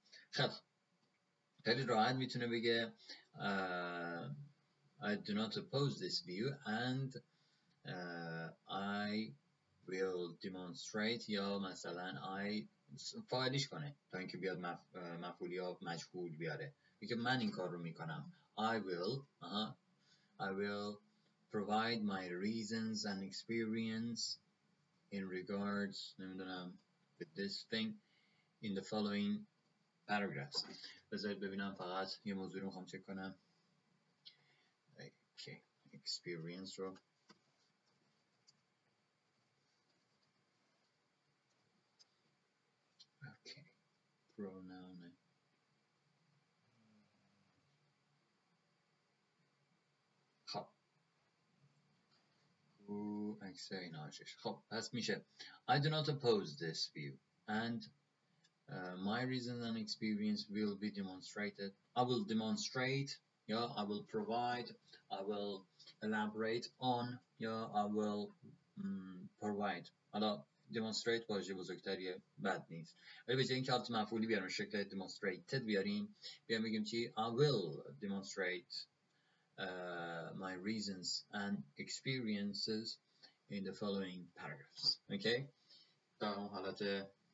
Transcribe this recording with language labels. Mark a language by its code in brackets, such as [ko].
[fa] خب خیلی راحت میتونه بگه [en] I do not oppose this view and I will demonstrate [fa] یا مثلا I فاعلیش کنه تا اینکه بیاد مفعول یا مجهول بیاره میگه من این کار رو میکنم. [en] I will provide my reasons and experience in regards [fa] نمیدونم [en] with this thing in the following paragraphs. [fa] بذارید ببینم فقط یه موضوع رو میخوام چک کنم. [en] Okay. experience رو okay. [fa] pronoun خب اکثر اینا هاشش. خب پس میشه [en] I do not oppose this view and my reasons and experience will be demonstrated. I will demonstrate yeah I will provide I will elaborate on yeah I will provide. [fa] حالا demonstrate واژه بزرگتریه بد نیست ولی به جای اینکه حالت مفعولی بیاریم شکل demonstrated بیاریم بیاریم بگیم چی [en] I will demonstrate my reasons and experiences in the following paragraphs. [fa] Okay در اون حالت